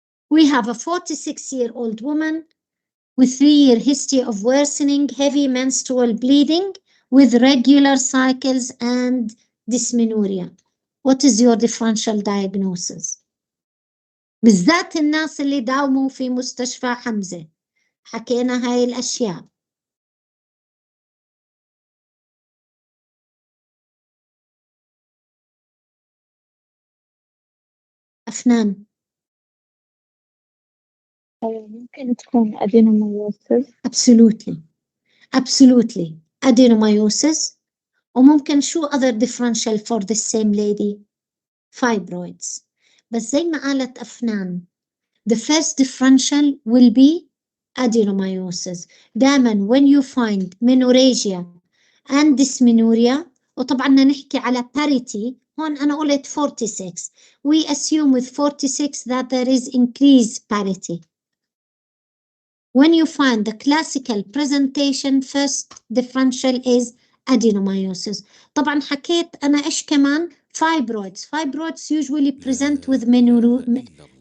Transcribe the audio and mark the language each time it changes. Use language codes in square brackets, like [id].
[en] We have a 46-year-old woman with 3-year history of worsening heavy menstrual bleeding with regular cycles and dysmenorrhea. What is your differential diagnosis? [ar] بالذات الناس اللي داوموا في مستشفى حمزة حكينا هاي الأشياء. أفنان. ممكن تكون adenomyosis. [en] Absolutely adenomyosis. [ar] وممكن شو [en] other differential for the same lady? Fibroids. [ar] بس زي ما قالت [en] أفنان, the first differential will be adenomyosis. [ar] دائما [en] when you find menorrhagia and dysmenorrhea, [ar] وطبعا نحكي على parity, هون أنا قلت 46. [en] We assume with 46 that there is increased parity. When you find the classical presentation, first differential is adenomyosis. [ar] طبعا حكيت أنا إيش كمان fibroids. [en] Fibroids usually present with menorrhagia.